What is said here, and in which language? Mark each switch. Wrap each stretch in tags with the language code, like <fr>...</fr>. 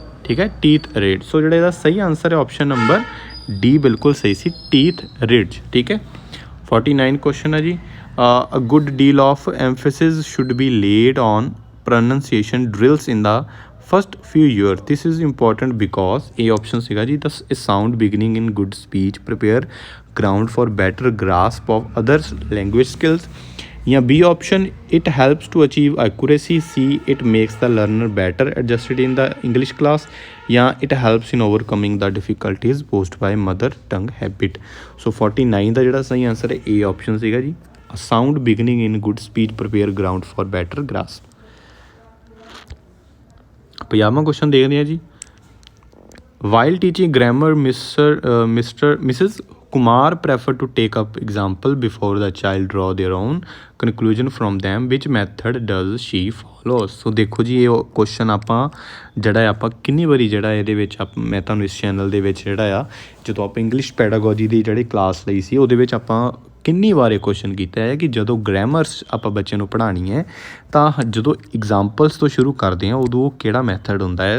<pa>ਠੀਕ ਹੈ, ਟੀਥ ਰਿਡ। ਸੋ ਜਿਹੜਾ ਇਹਦਾ ਸਹੀ ਆਨਸਰ ਹੈ ਆਪਸ਼ਨ ਨੰਬਰ ਡੀ ਬਿਲਕੁਲ ਸਹੀ ਸੀ, ਟੀਥ ਰਿਡਜ।</pa> <en>ਠੀਕ ਹੈ, 49 ਕੁਐਸਚਨ ਹੈ ਜੀ, a good deal of emphasis should be laid on pronunciation drills in the first few years. This is important because a option</en> <pa>ਸੀਗਾ ਜੀ,</pa> <en>the sound beginning in good speech prepare ground for better grasp of others language skills, ਜਾਂ B option it helps to achieve accuracy, C it makes the learner better adjusted in the English class, ਜਾਂ it helps in overcoming the difficulties posed by mother tongue habit। so 49</en> <pa>ਦਾ ਜਿਹੜਾ ਸਹੀ answer ਹੈ</pa> <en>A option</en> <pa>ਸੀਗਾ ਜੀ,</pa> <en>a sound beginning in good speech prepare ground for better grasp।</en> <pa>50ਵਾਂ question ਦੇਖਦੇ ਹਾਂ ਜੀ,</pa> <en>While teaching grammar Mrs Kumar prefer to take up example before the child draw their own conclusion from them, which method does she follow.</en> <pa>ਸੋ ਦੇਖੋ ਜੀ, ਇਹ question ਆਪਾਂ ਜਿਹੜਾ ਆਪਾਂ ਕਿੰਨੀ ਵਾਰੀ ਜਿਹੜਾ ਇਹਦੇ ਵਿੱਚ ਮੈਂ ਤੁਹਾਨੂੰ ਇਸ ਚੈਨਲ ਦੇ ਵਿੱਚ ਜਿਹੜਾ ਆ ਜਦੋਂ ਆਪਾਂ ਇੰਗਲਿਸ਼ ਪੈਡਾਗੋਜੀ ਦੀ ਜਿਹੜੀ ਕਲਾਸ ਲਈ ਸੀ ਉਹਦੇ ਵਿੱਚ ਆਪਾਂ ਕਿੰਨੀ ਵਾਰ ਇਹ ਕੁਐਸਚਨ ਕੀਤਾ ਹੈ ਕਿ ਜਦੋਂ ਗ੍ਰਾਮਰਸ ਆਪਾਂ ਬੱਚੇ ਨੂੰ ਪੜ੍ਹਾਉਣੀ ਹੈ ਤਾਂ ਜਦੋਂ ਐਗਜ਼ਾਮਪਲਸ ਤੋਂ ਸ਼ੁਰੂ ਕਰਦੇ ਹਾਂ ਉਦੋਂ ਕਿਹੜਾ ਮੈਥਡ ਹੁੰਦਾ ਹੈ।</pa>